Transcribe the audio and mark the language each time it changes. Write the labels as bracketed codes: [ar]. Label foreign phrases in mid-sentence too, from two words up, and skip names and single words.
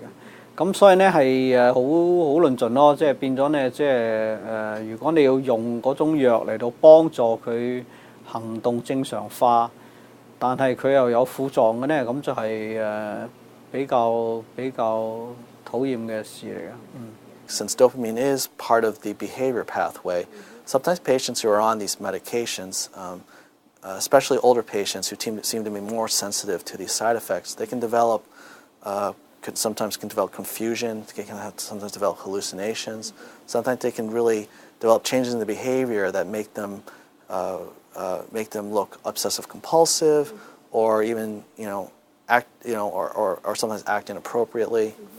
[yue] 咁所以呢係好論盡咯，即係變咗呢如果你要用嗰種藥嚟到幫助佢行動正常化。但係佢又有副作用嘅呢，咁就係比較討厭嘅事嚟嘅。 [en] Since dopamine is part of the behavior pathway, sometimes patients who are on these medications, especially older patients who seem to be more sensitive to these side effects, they can develop sometimes develop confusion. They can sometimes develop hallucinations. Sometimes they can really develop changes in the behavior that make them look obsessive compulsive, or even act or sometimes act inappropriately.